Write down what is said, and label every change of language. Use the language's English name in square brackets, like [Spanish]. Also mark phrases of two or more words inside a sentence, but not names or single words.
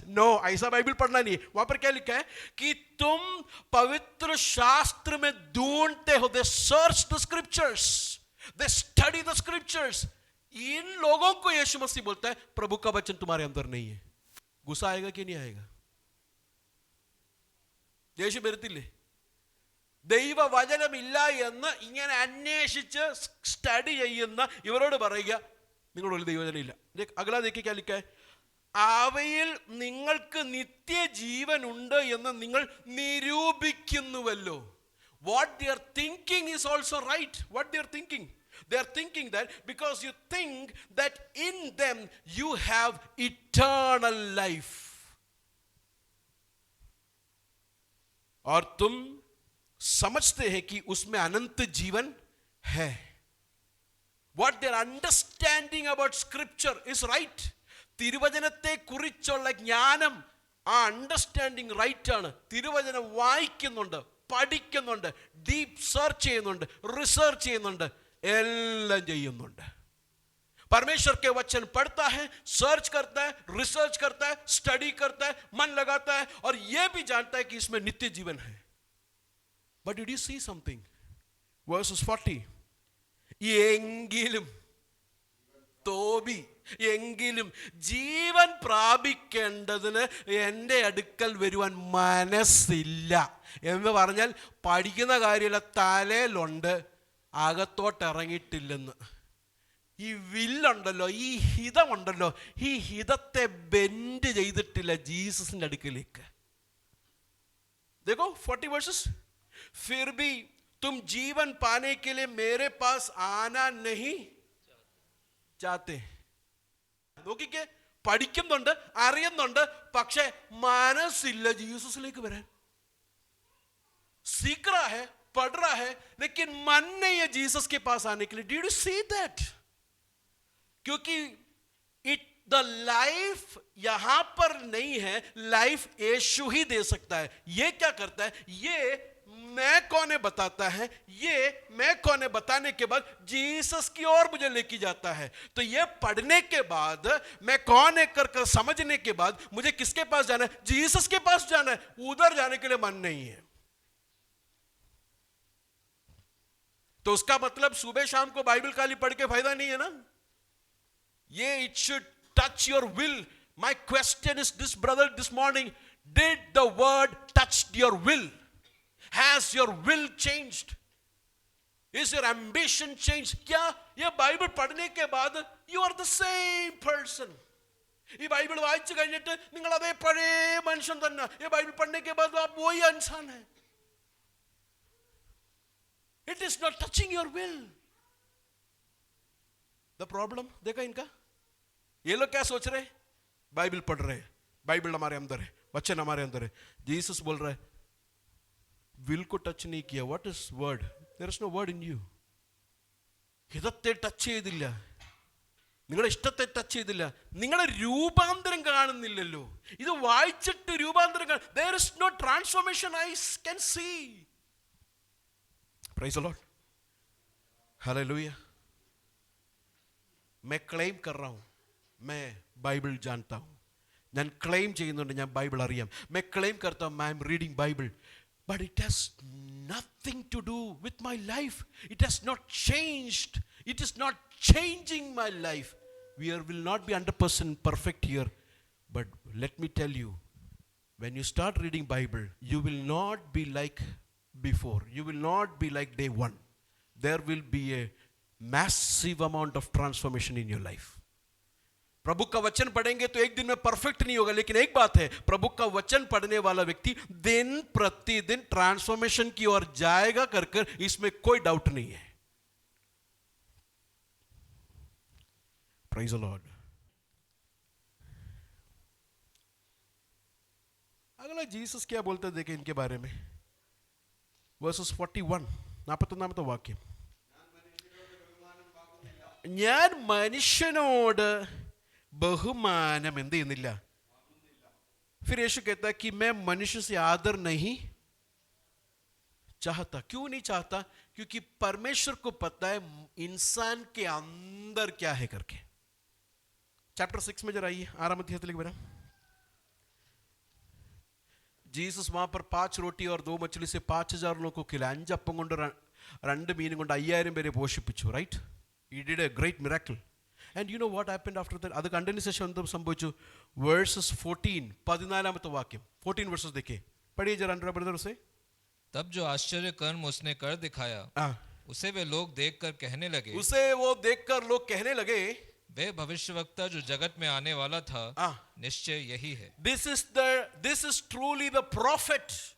[Hindi] नो, ऐसा बाइबल पढ़ना नहीं है. वहां पर क्या लिखा है कि तुम पवित्र शास्त्र में ढूंढते हो. [English] they search the scriptures, they study the scriptures. [Hindi] इन लोगों को यीशु मसीह बोलता है प्रभु का वचन तुम्हारे अंदर नहीं है. गुस्सा आएगा कि नहीं आएगा? [Malayalam] ദേഷ്യം വരത്തില്ലേ? ദൈവവചനമില്ല എന്ന് ഇങ്ങനെ അന്വേഷിച്ച് സ്റ്റഡി ചെയ്യുന്ന ഇവരോട് പറയുക നിങ്ങളൊരു ദൈവവചനം ഇല്ല. [Hindi] അഗലാ देखिए क्या लिखा है? [Malayalam] അവയിൽ നിങ്ങൾക്ക് നിത്യജീവൻ ഉണ്ട് എന്ന് നിങ്ങൾ നിരൂപിക്കുന്നുവല്ലോ. [English] What they are thinking is also right. What they are thinking? They are thinking that because you think that in them you have eternal life. [Hindi] और तुम समझते हैं कि उसमें अनंत जीवन है. [English] What they are understanding about scripture is right. [Malayalam] തിരുവചനത്തെ കുറിച്ചുള്ള ജ്ഞാനം, ആ [English] understanding right [Malayalam] ആണ്. തിരുവചനം വായിക്കുന്നുണ്ട്, പഠിക്കുന്നുണ്ട്, [English] deep search [Malayalam] ചെയ്യുന്നുണ്ട്, റിസർച്ച് ചെയ്യുന്നുണ്ട്, എല്ലാം ചെയ്യുന്നുണ്ട്. [Hindi] परमेश्वर के वचन पढ़ता है, सर्च करता है, रिसर्च करता है, स्टडी करता है, मन लगाता है और यह भी जानता है कि इसमें नित्य जीवन है. [English] But did you see something? Verses 40. [Malayalam] എങ്കിലും തോബി, എങ്കിലും ജീവൻ പ്രാപിക്കേണ്ടതിന് എൻ്റെ അടുക്കൽ വരുവാൻ മനസ്സില്ല എന്ന് പറഞ്ഞാൽ പഠിക്കുന്ന കാര്യമില്ല, തലയിലുണ്ട്, അകത്തോട്ടിറങ്ങിയിട്ടില്ലെന്ന്. ഈ വില്ലുണ്ടല്ലോ, ഈ ഹിതമുണ്ടല്ലോ, ഈ ഹിതത്തെ ബെൻഡ് ചെയ്തിട്ടില്ല ജീസസിന്റെ അടുക്കലേക്ക്. [Hindi] देखो 40 वर्सेस. फिर भी तुम जीवन पाने के लिए मेरे पास आना नहीं चाहते. [Malayalam] നോക്കിക്കേ, പഠിക്കുന്നുണ്ട്, അറിയുന്നുണ്ട്, പക്ഷെ മനസ്സില്ല ജീസസിലേക്ക് വരാൻ. [Hindi] सीख रहा है, पढ़ रहा है, लेकिन मन नहीं है जीसस के पास आने के लिए. [English] Did you see that? [Hindi] क्योंकि [English] the life [Hindi] यहां पर नहीं है, लाइफ यीशु ही दे सकता है. ये क्या करता है? ये मैं कौन है बताता है, ये मैं कौन है बताने के बाद जीसस की ओर मुझे लेके जाता है। तो ये पढ़ने के बाद, मैं कौन है कर समझने के बाद मुझे किसके पास जाना है? जीसस के पास जाना है। उधर जाने के लिए मन नहीं है। तो उसका मतलब सुबह शाम को बाइबल खाली पढ़ के फायदा नहीं है ना। [English] ये it should touch your will. my question is this brother this morning, did the word touch your will? Has your will changed? Is your ambition changed? [Hindi] क्या ये बाइबल पढ़ने के बाद [English] you are the same person? [Malayalam] ഈ ബൈബിൾ വായിച്ചു കഴിഞ്ഞിട്ട് നിങ്ങൾ അതേ പഴയ മനുഷ്യൻ തന്നെ. [Hindi] ये बाइबल पढ़ने के बाद आप वही इंसान है. [English] It is not touching your will. The problem [Hindi] देखा इनका. ये लोग क्या सोच रहे? बाइबल पढ़ रहे, बाइबल हमारे अंदर है, वचन हमारे अंदर है. जीसस बोल रहा है വിൽ को ടച്ച് नहीं किया. [English] what is word? there is no word in you. [Malayalam] ഹിതത്തെ ടച്ച് ചെയ്തില്ല, നിങ്ങളുടെ ഇഷ്ടത്തെ ടച്ച് ചെയ്തില്ല, നിങ്ങളുടെ രൂപാന്തരം കാണുന്നില്ലല്ലോ. ഇത് വായിച്ചിട്ട് രൂപാന്തരം [English] there is no transformation I can see. Praise the Lord. Hallelujah. [Hindi] मैं क्लेम कर रहा हूं, मैं बाइबल जानता हूं. [Malayalam] ഞാൻ ക്ലെയിം ചെയ്യുന്നുണ്ട്, ഞാൻ ബൈബിൾ അറിയാം. [Hindi] मैं क्लेम करता हूं, [English] I am reading Bible. But it has nothing to do with my life. It has not changed. It is not changing my life. We will not be 100% perfect here. But let me tell you, when you start reading Bible, you will not be like before. You will not be like day one. There will be a massive amount of transformation in your life. [Hindi] प्रभु का वचन पढ़ेंगे तो एक दिन में परफेक्ट नहीं होगा, लेकिन एक बात है, प्रभु का वचन पढ़ने वाला व्यक्ति दिन प्रतिदिन ट्रांसफॉर्मेशन की ओर जाएगा कर इसमें कोई डाउट नहीं है. [English] praise the lord. [Hindi] अगला जीसस क्या बोलते देखें इनके बारे में. वर्सेस 41 41 वाक्य. [Malayalam] ഞാൻ മനുഷ്യനോട് बहुमानम എന്ത് ചെയ്യുന്നില്ല. [Hindi] फिर यीशु कहता है कि मैं मनुष्य से आदर नहीं चाहता. क्यों नहीं चाहता? क्योंकि परमेश्वर को पता है इंसान के अंदर क्या है करके. चैप्टर 6 में जरा आइए, 6 [Malayalam] അധ്യായത്തിലേക്ക് വരാം. [Hindi] जीसस वहां पर 5 रोटी और 2 मछली से 5000 लोगों को खिलाया. [Malayalam] 5 അപ്പം കൊണ്ട് 2 മീനും കൊണ്ട് 5000 പേരെ പോഷിപ്പിച്ചു. റൈറ്റ്? [English] He did a great miracle. And you know what happened after that? [Malayalam] അത് കണ്ടതിന് ശേഷം എന്ത് സംഭവിച്ചു? വേഴ്സസ് 14 14 വാക്യം. [Hindi] 14 verses देखिए, पढ़िए जरा ब्रदर से. तब जो आश्चर्य कर्म उसने कर दिखाया, उसे वे लोग देखकर कहने लगे, उसे वो देखकर लोग कहने लगे, वे भविष्यवक्ता जो जगत में आने वाला था निश्चय यही है. [English] This is truly the prophet.